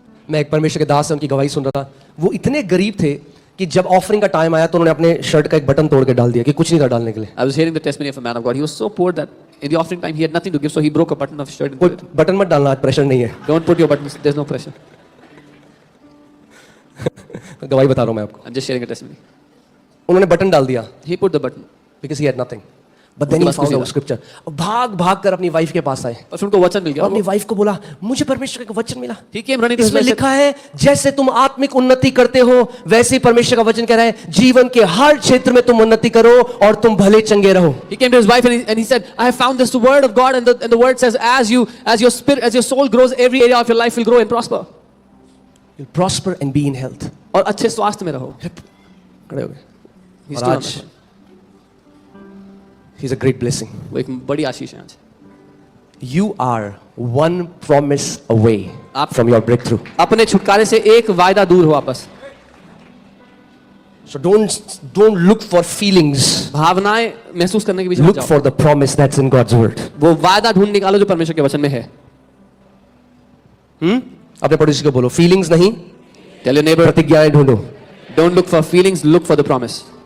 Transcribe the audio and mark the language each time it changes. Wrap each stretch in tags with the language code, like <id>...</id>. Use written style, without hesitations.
<hi>मैं एक परमेश्वर के दास से उनकी गवाही सुन रहा था। वो इतने गरीब थे कि जब ऑफरिंग का टाइम आया तो उन्होंने अपने शर्ट का एक बटन तोड़ के डाल दिया कि कुछ नहीं था डालने के लिए।</hi> <en>I was hearing the testimony of a man of God. He was so poor that in the offering time he had nothing to give, so he broke a button of his shirt.</en> <hi>कोई button मत डालना, आज pressure नहीं है।</hi> <en>Don't put your buttons. There's no pressure.</en> <hi>गवाही बता रहा हूँ मैं आपको।</hi> <en>I'm just sharing a testimony.</en> <hi>उन्होंने बटन डाल दिया</hi> <en>He put the button. because he had nothing. But then he found a scripture.</en> <hi>भाग कर अपनी वाइफ के पास आए और फिर उनको वचन मिल गया। अपनी वाइफ को बोला मुझे परमेश्वर का वचन मिला।</hi> <en>He came running to his</en> <hi>इसमें</hi> <en>wife.</en> <hi>लिखा है जैसे तुम आत्मिक उन्नति करते हो वैसे ही परमेश्वर का वचन कह रहा है जीवन के हर क्षेत्र में तुम उन्नति करो और तुम भले चंगे रहो।</hi> <en>He came to his wife and he said, I have found this word of God, and the word says, as your spirit, as your soul grows, every area of your life will grow and prosper. You'll prosper and be in health.</en> <hi>और अच्छे स्वास्थ्य में रहो। खड़े हो गए।</hi> <en>He's</en> <hi>और</hi> <en>still</en> <hi>आज</hi> <en>he's a great blessing.</en> <hi>वो एक बड़ी आशीष है आज।</hi> <en>You are one promise away from your breakthrough.</en> <hi>अपने छुटकारे से एक वायदा दूर हो वापस।</hi> <en>So don't look for feelings.</en> <hi>भावनाएं महसूस करने के पीछे</hi> <en>Look for the promise that's in God's word.</en> <hi>वो वायदा ढूंढ निकालो जो परमेश्वर के वचन में है। अपने पड़ोसी को बोलो फीलिंग्स नहीं,</hi> <en>Tell your neighbor,</en> <hi>प्रतिज्ञाएं ढूंढो।</hi> <en>don't look for feelings, look for the promise.</en>